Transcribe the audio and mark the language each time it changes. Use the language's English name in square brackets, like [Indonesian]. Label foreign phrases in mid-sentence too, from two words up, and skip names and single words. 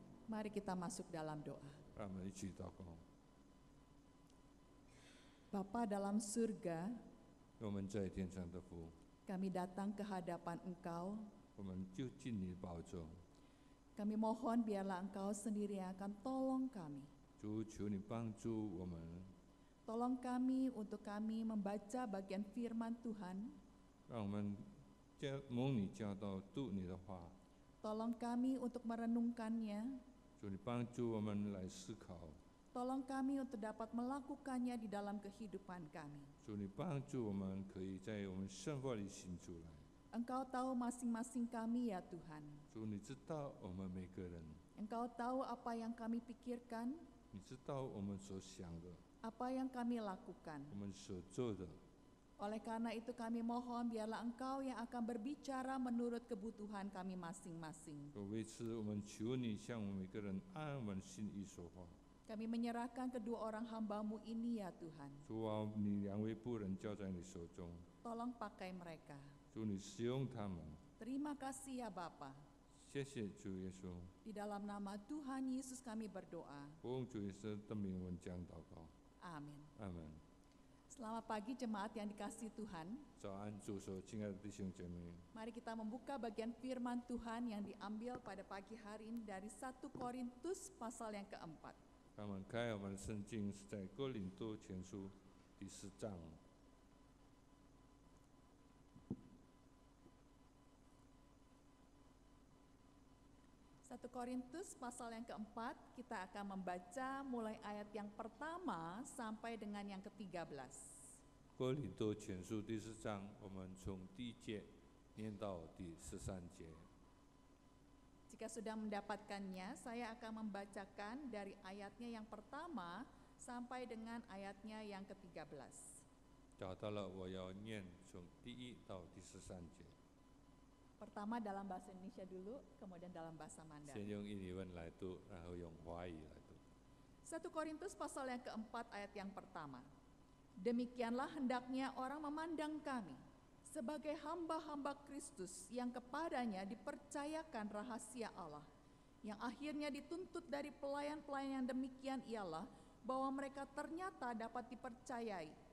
[Indonesian] Mari kita masuk dalam doa. [Chinese] 让我们一起祷告。 [Indonesian] Bapa dalam surga, [Chinese] 我们在天上的父， [Indonesian] kami datang ke hadapan Engkau. [Chinese] 我们就进你的宝座， [Indonesian] Kami mohon biarlah Engkau sendiri yang akan tolong kami. [Chinese] 主求你帮助我们， [Indonesian] Tolong kami untuk kami membaca bagian firman Tuhan. [Chinese] 让我们蒙你教导读你的话。 [Indonesian] Tolong kami untuk merenungkannya. [Chinese] 主你帮助我们来思考， [Indonesian] Tolong kami untuk dapat melakukannya di dalam kehidupan kami. [Chinese] 主你帮助我们可以在我们生活里行出来。 [Indonesian] Engkau tahu masing-masing kami ya Tuhan. [Chinese] 主你知道我们每个人， [Indonesian] Engkau tahu apa yang kami pikirkan, [Chinese] 你知道我们所想的， [Indonesian] apa yang kami lakukan. [Chinese] 我们所做的。 [Indonesian] Oleh karena itu kami mohon biarlah Engkau yang akan berbicara menurut kebutuhan kami masing-masing. [Chinese] 为此，我们求你向我们每个人按我们心意说话。 [Indonesian] Kami menyerahkan kedua orang hamba-Mu ini ya Tuhan. [Chinese] 主啊，你两位仆人交在你手中， [Indonesian] Tolong pakai mereka. [Chinese] 主你使用他们。 [Indonesian] Terima kasih ya Bapa. [Chinese] 谢谢主耶稣， [Indonesian] Di dalam nama Tuhan Yesus kami berdoa. [Chinese] 奉主耶稣的名，我们将祷告。 [Indonesian] Amin. [Chinese] 阿门。 [Indonesian] Selamat pagi jemaat yang dikasihi Tuhan. [Chinese] 早安，主所亲爱的弟兄姐妹， [Indonesian] Mari kita membuka bagian firman Tuhan yang diambil pada pagi hari ini dari 1 Korintus pasal yang keempat. [Chinese] 让我们开我们的圣经是在哥林多前书第10章。 [Indonesian] 1 Korintus pasal yang keempat, kita akan membaca mulai ayat yang pertama sampai dengan yang ke-13. [Chinese] 哥林多前书第10章，我们从第1节念到第13节。 [Indonesian] Jika sudah mendapatkannya, saya akan membacakan dari ayatnya yang pertama sampai dengan ayatnya yang ke-13. [Chinese] 找到了，我要念从第1到第13节。 [Indonesian] Pertama dalam bahasa Indonesia dulu, kemudian dalam bahasa [Chinese] 先 [Indonesian] Mandarin. [Chinese] 用印尼文来读，然后用华语来读。 [Indonesian] 1 Korintus pasal yang keempat ayat yang pertama. Demikianlah hendaknya orang memandang kami sebagai hamba-hamba Kristus yang kepadanya dipercayakan rahasia Allah, yang akhirnya dituntut dari pelayan-pelayan yang demikian ialah bahwa mereka ternyata dapat dipercayai.